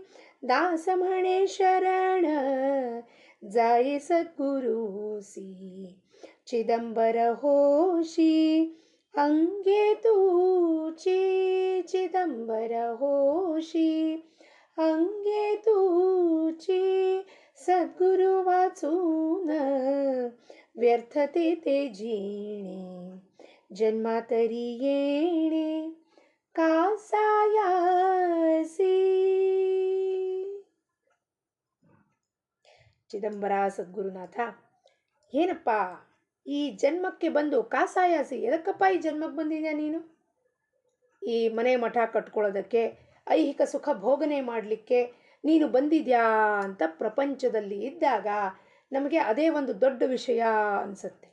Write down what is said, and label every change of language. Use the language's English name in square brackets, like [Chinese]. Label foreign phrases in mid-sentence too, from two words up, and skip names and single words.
[Marathi] दास म्हणे शरण जाये सद्गुरुसी, चिदंबर होशी अंगे तूची, चिदंबर होशी अंगे तूची. सद्गुरु वाचून व्यर्थते ते जीणे, जन्मातरी येणे कासायासी. [Kannada] ಚಿದಂಬರ ಸದ್ಗುರುನಾಥ, ಏನಪ್ಪ ಈ ಜನ್ಮಕ್ಕೆ ಬಂದು ಕಾಸಾಯಾಸಿ, ಎದಕ್ಕಪ್ಪ ಈ ಜನ್ಮಕ್ಕೆ ಬಂದಿದ್ಯಾ ನೀನು? ಈ ಮನೆ ಮಠ ಕಟ್ಕೊಳ್ಳೋದಕ್ಕೆ, ಐಹಿಕ ಸುಖ ಭೋಗನೆ ಮಾಡಲಿಕ್ಕೆ ನೀನು ಬಂದಿದ್ಯಾ ಅಂತ ಪ್ರಪಂಚದಲ್ಲಿ ಇದ್ದಾಗ ನಮಗೆ ಅದೇ ಒಂದು ದೊಡ್ಡ ವಿಷಯ ಅನಿಸುತ್ತೆ.